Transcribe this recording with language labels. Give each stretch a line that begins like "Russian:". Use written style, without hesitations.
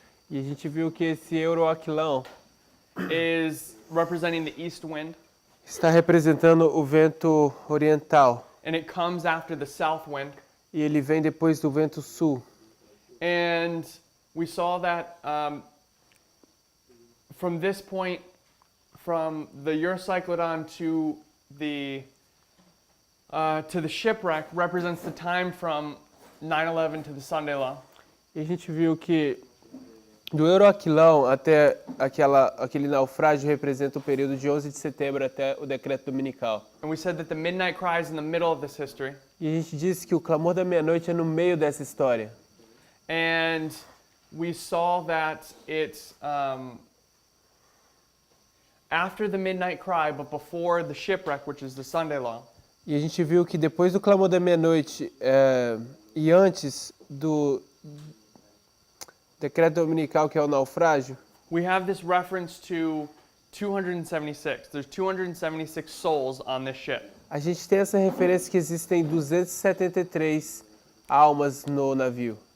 Portuguese: E a gente viu que esse euroaquilão
English: is representing the east wind,
Portuguese: está representando o vento oriental
English: and it comes after the south wind.
Portuguese: e ele vem depois do vento sul.
English: And we saw that from this point, from the Eurocyclodon to the shipwreck represents the time from 9/11 to the Sunday Law.
Portuguese: E a gente viu que do euroaquilão até aquele naufrágio representa o período de 11 de setembro até o decreto dominical.
English: And we said that the midnight cry is in the middle of this history.
Portuguese: E a gente disse que o clamor da meia-noite é no meio dessa história.
English: And we saw that it's after the midnight cry, but before the shipwreck, which is the Sunday Law.
Portuguese: E a gente viu que depois do clamor da meia-noite e antes do decreto dominical, que é o naufrágio,
English: We have this reference to 276. There's 276 souls on this ship.
Portuguese: a gente tem essa referência que existem 273 almas no navio.